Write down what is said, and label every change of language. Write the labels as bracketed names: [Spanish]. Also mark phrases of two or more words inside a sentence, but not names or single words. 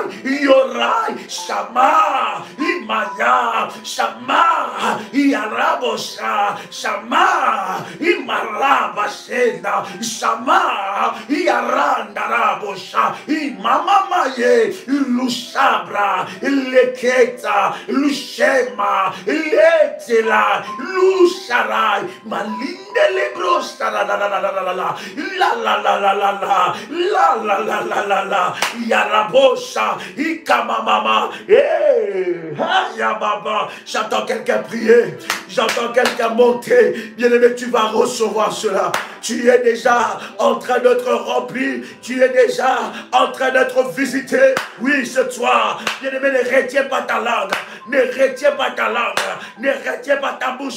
[French] Yorai, Shama, Imaya, Shama, Iarabosha, Shama, Imarabashena, Shama, Iarandarabosha, Imamamaye, Lushabra, Leketa, Lushema, Letela, Lusharai, Malinde Lebrosta, la la la la la la la la la la la la la la la la la la Yarabosha, Ikamamama, Yababa. J'entends quelqu'un prier, j'entends quelqu'un monter. Bien-aimé, tu vas recevoir cela. Tu es déjà en train d'être rempli, tu es déjà en train d'être visité. Oui, ce soir, bien-aimé, ne retiens pas ta langue, ne retiens pas ta langue, ne retiens pas ta bouche.